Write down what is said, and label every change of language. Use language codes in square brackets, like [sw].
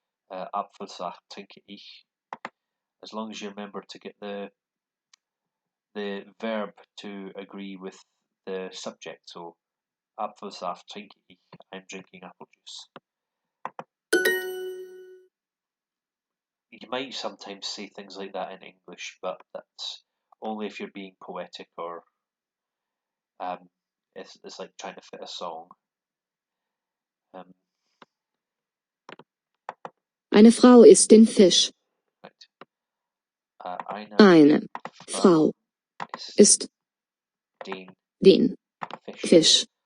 [de] Apfelsaft trinke ich. [en] As long as you remember to get the verb to agree with the subject. [de] So Apfelsaft trinke ich. [en] I'm drinking apple juice. You might sometimes say things like that in English, but that's only if you're being poetic or it's like trying to fit a song. [de] Eine Frau isst den Fisch. [en] Right. [de] Eine Frau isst den Fisch.